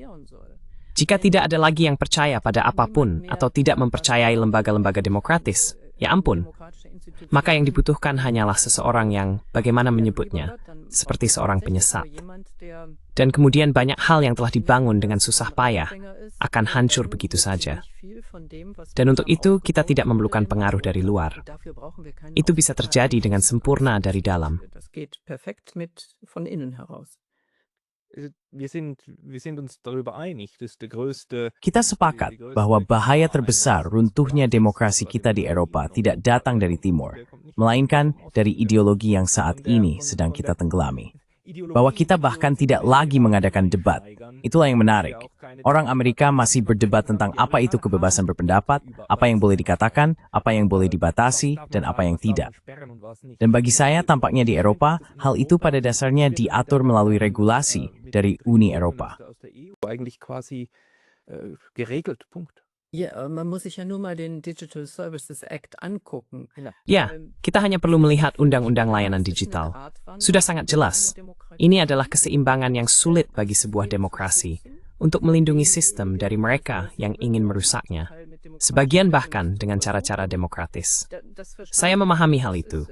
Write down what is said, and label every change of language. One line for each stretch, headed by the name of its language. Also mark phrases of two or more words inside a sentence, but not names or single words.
Indonesian: Jika tidak ada lagi yang percaya pada apapun atau tidak mempercayai lembaga-lembaga demokratis, ya ampun, maka yang dibutuhkan hanyalah seseorang yang, bagaimana menyebutnya, seperti seorang penyesat. Dan kemudian banyak hal yang telah dibangun dengan susah payah akan hancur begitu saja. Dan untuk itu kita tidak memerlukan pengaruh dari luar. Itu bisa terjadi dengan sempurna dari dalam.
German: Das geht perfekt von innen heraus. Wir sind uns darüber einig, dass der größte
Indonesian: Kita sepakat bahwa bahaya terbesar runtuhnya demokrasi kita di Eropa tidak datang dari timur, melainkan dari ideologi yang saat ini sedang kita tenggelami. Bahwa kita bahkan tidak lagi mengadakan debat. Itulah yang menarik. Orang Amerika masih berdebat tentang apa itu kebebasan berpendapat, apa yang boleh dikatakan, apa yang boleh dibatasi, dan apa yang tidak. Dan bagi saya, tampaknya di Eropa, hal itu pada dasarnya diatur melalui regulasi dari Uni Eropa.
German: Eigentlich quasi geregelt, Punkt. Ja, man muss sich ja nur mal den Digital Services Act angucken.
Indonesian: Ya, kita hanya perlu melihat Undang-Undang Layanan Digital. Sudah sangat jelas, ini adalah keseimbangan yang sulit bagi sebuah demokrasi untuk melindungi sistem dari mereka yang ingin merusaknya, sebagian bahkan dengan cara-cara demokratis. Saya memahami hal itu.